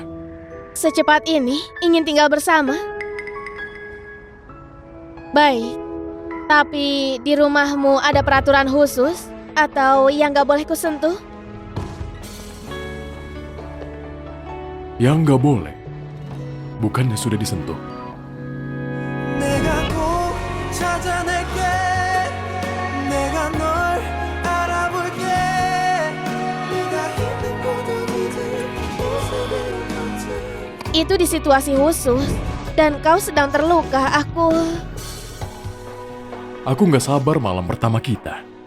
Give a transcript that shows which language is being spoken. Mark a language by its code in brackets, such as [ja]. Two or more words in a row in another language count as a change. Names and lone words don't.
[id] Secepat ini, ingin tinggal bersama? Baik, tapi di rumahmu ada peraturan khusus? Atau yang gak boleh kusentuh? Yang nggak boleh. Bukannya sudah disentuh. [ko] 내가 꼭 찾아낼게. 내가 널 알아볼게. 네가 힘든 고독이들 웃음으로 걷지. [id] Itu di situasi khusus, dan kau sedang terluka. Aku nggak sabar malam pertama kita.